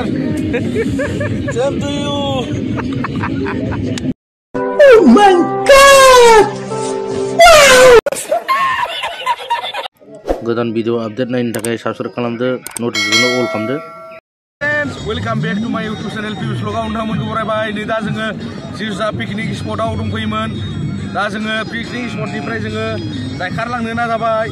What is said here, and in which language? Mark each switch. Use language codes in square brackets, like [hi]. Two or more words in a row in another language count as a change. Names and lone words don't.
[en] Same to you. Oh my God! Wow! [brx] Godan [en] video update [brx] nain takai subscribe kalamde notification all kamde. [en] Welcome back to my YouTube channel. [brx] Views loga undamun kurai ini dah जोङो जिउसा पिकनिक स्पटआव दंफैयोमोन. दा जोङो पिकनिक स्पटनिफ्राय जोङो जायखारलांनो नाजाबाय.